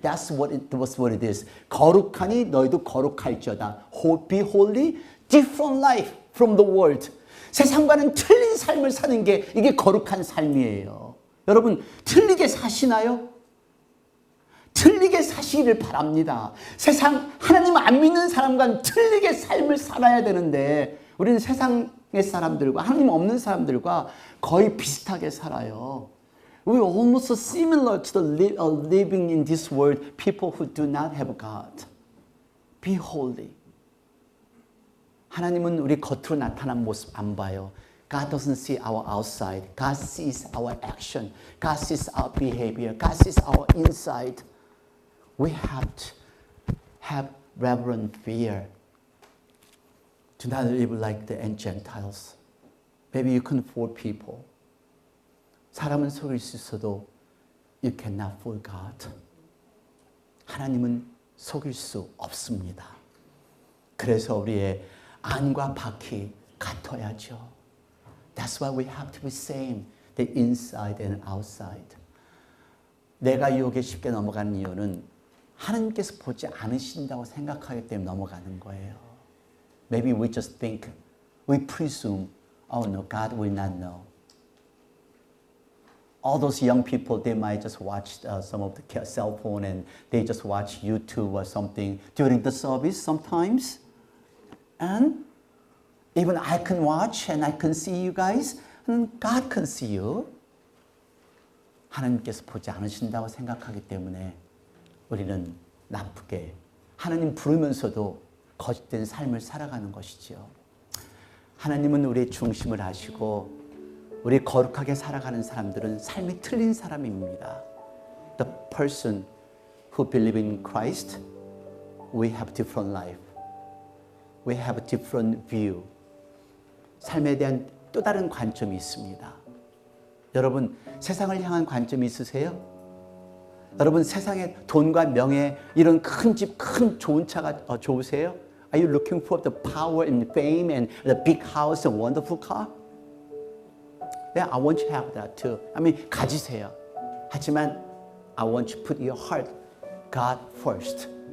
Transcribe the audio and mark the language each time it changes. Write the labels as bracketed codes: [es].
[en] That's what it is. [ko] 거룩하니 너희도 거룩할지어다. [en] Be holy, different life from the world. [ko] 세상과는 틀린 삶을 사는 게 이게 거룩한 삶이에요. 여러분, 틀리게 사시나요? 틀리게 사시기를 바랍니다. 세상 하나님 안 믿는 사람과는 틀리게 삶을 살아야 되는데 우리는 세상의 사람들과 하나님 없는 사람들과 거의 비슷하게 살아요. [en] We're almost similar to the living in this world people who do not have God. Be holy. [ko] 하나님은 우리 겉으로 나타난 모습 안 봐요. [en] God doesn't see our outside. God sees our action. God sees our behavior. God sees our inside. We have to have reverent fear. Do not live like the Gentiles. Maybe you can fool people. [ko] 사람은 속일 수 있어도 [en] you cannot fool God. [ko] 하나님은 속일 수 없습니다. 그래서 우리의 안과 밖이 같아야죠. [en] That's why we have to be same, the inside and outside. [ko] 내가 유혹에 쉽게 넘어가는 이유는 하나님께서 보지 않으신다고 생각하기 때문에 넘어가는 거예요. [en] Maybe we just think, we presume, oh no, God will not know. All those young people, they might just watch some of the cell phone and they just watch YouTube or something during the service sometimes. And even I can watch and I can see you guys and God can see you. [ko] 하나님께서 보지 않으신다고 생각하기 때문에 우리는 나쁘게 하나님 부르면서도 거짓된 삶을 살아가는 것이지요. 하나님은 우리의 중심을 아시고 우리 거룩하게 살아가는 사람들은 삶이 틀린 사람입니다. [en] The person who believes in Christ, we have different life. we have a different view. [ko] 삶에 대한 또 다른 관점이 있습니다. 여러분, 세상을 향한 관점이 있으세요? 여러분, 세상에 돈과 명예, 이런 큰 집, 큰 좋은 차가 좋으세요? [en] Are you looking for the power and fame and the big house and wonderful car? Yeah, I want you to have that too. I mean, [ko] 가지세요. 하지만 [en] I want you to put your heart, God first.